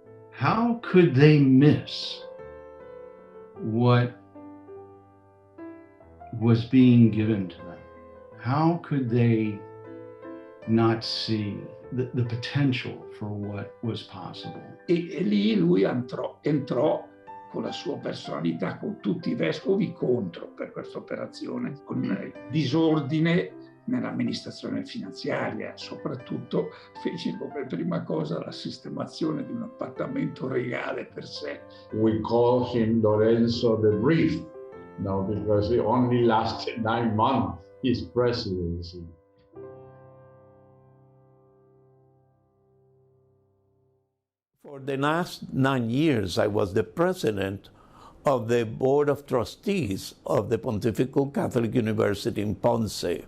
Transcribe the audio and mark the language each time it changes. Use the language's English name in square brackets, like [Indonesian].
[English] How could they miss what was being given to them? How could they not see the potential for what was possible? [Italian] E lì lui entrò con la sua personalità, con tutti i vescovi contro per questa operazione, con disordine nell'amministrazione finanziaria. Soprattutto fece come prima cosa la sistemazione di un appartamento regale per sé. [English] We call him Lorenzo the Brief, because he only lasted 9 months, his presidency. For the last 9 years, I was the president of the Board of Trustees of the Pontifical Catholic University in Ponce.